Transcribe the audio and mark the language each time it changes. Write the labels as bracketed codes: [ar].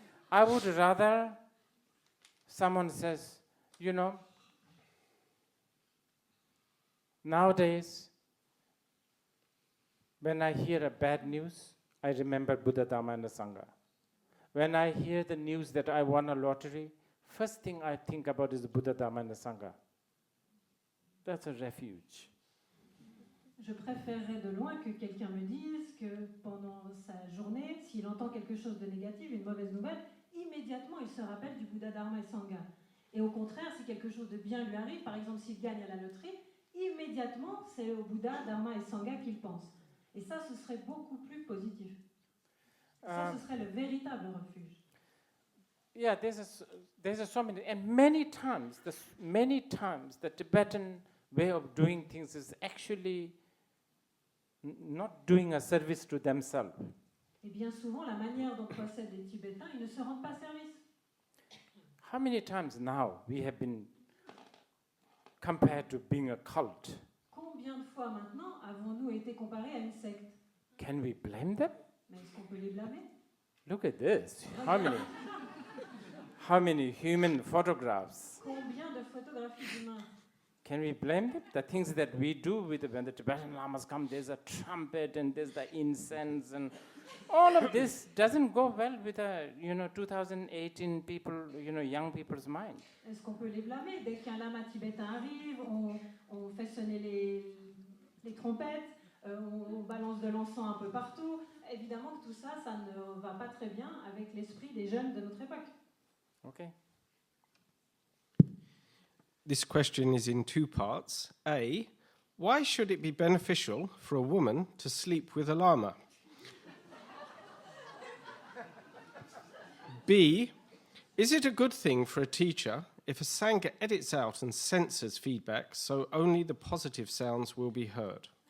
[en] I would rather someone says, you know, nowadays, when I hear a bad news, I remember Buddha, Dharma, and the Sangha. When I hear the news that I won a lottery, first thing I think about is the Buddha, Dharma, and the Sangha. That's a refuge. [fr] Je préférerais de loin que quelqu'un me dise que pendant sa journée, s'il entend quelque chose de négatif, une mauvaise nouvelle, immédiatement il se rappelle du Bouddha, Dharma et Sangha. Et au contraire, si quelque chose de bien lui arrive, par exemple s'il gagne à la loterie, immédiatement c'est au Bouddha, Dharma et Sangha qu'il pense. Et ça, ce serait beaucoup plus positif. Ça, ce serait le véritable refuge. [en] Yeah, there's a so many, and many times the Tibetan way of doing things is actually not doing a service to themselves. [fr] Et bien souvent, la manière dont procèdent les Tibétains, ils ne se rendent pas service. [en] How many times now we have been compared to being a cult? [fr] Combien de fois maintenant avons-nous été comparés à une secte? [en] Can we blame them? [fr] Mais est-ce qu'on peut les blâmer? [en] Look at this. How many human photographs? [fr] Combien de photographies d'humains? [en] Can we blame them? The things that we do when the Tibetan lamas come, there's a trumpet and there's the incense and all of this doesn't go well with 2018 people, young people's mind. [fr] Est-ce qu'on peut les blâmer? Dès qu'un lama tibétain arrive, on fait sonner les trompettes, on balance de l'encens un peu partout. Évidemment que tout ça, ça ne va pas très bien avec l'esprit des jeunes de notre époque. [en] Okay. This question is in two parts. A, why should it be beneficial for a woman to sleep with a lama? B, is it a good thing for a teacher if a Sangha edits out and censors feedback so only the positive sounds will be heard?